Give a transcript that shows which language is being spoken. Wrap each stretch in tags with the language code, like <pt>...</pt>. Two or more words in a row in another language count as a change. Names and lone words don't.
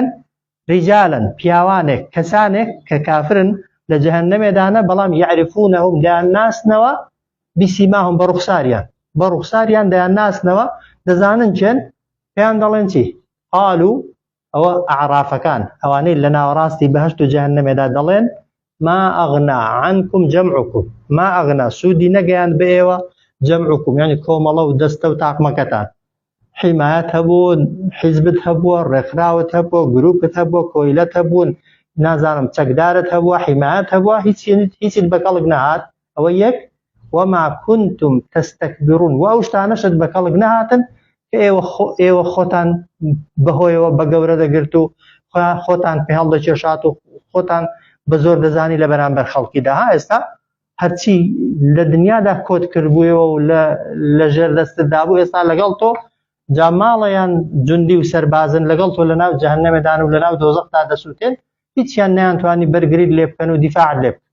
<ckb>رجالا، پیاوانێک، کەسانێک کە کافرن لە جەهەنەمێدانە، بەڵام یعرفونهم دەیان ناسنەوە بسیماهم، بە ڕوخساریان دەیان ناسنەوە، دەزانن چێن، پێیان دەڵێن چی؟ قالوا، ئەوە ئەعرافەکان، ئەوانەی لە ناوەڕاستی بەهەشت و جەهەنەمێدا دەڵێن</ckb> <ar>ما ئەغنا عنکم جەمعکم، ما ئەغنا،</ar> <ckb>سوودی نەگەیان بە ئێوە، جەمعکم یعنی کۆمەڵە و دەستە و تاقمەکەتان، حیمایەت هەبوو، حیزبت هەبووە، ڕێکخراوت هەبووە، گروپت هەبووە، کۆیلەت هەبوون، نازانم چەکدارت هەبووە، حیمایەت هەبووە، هیچیت بەکەڵک نەهات. ئەوە یەک.</ckb> <ar>وما كنتم تستكبرون،</ar> <ckb>و ئەو شتانەشت بەکەڵک نەهاتن کە ئێوە خۆتان بەهۆیەوە بە گەورە دەگرت و خۆتان پێ هەڵدەکێشات و خۆتان بە زۆر دەزانی لە بەرامبەر خەڵکیدا. ها ئێستا هەرچی لە دنیادا کۆت کردبوویەوە و لە ژێر دەستتدا بوو، ئێستا لەگەڵ تۆ جا ماڵەیان جوندی و سەربازن، لەگەڵ تۆ لە ناو جەهەنەمێدان و لە ناو دۆزەختا دەسووتێن، هیچیان نەیانتوانی بەرگریت لێ بکەن و دیفاعت لێ بکەن.</ckb>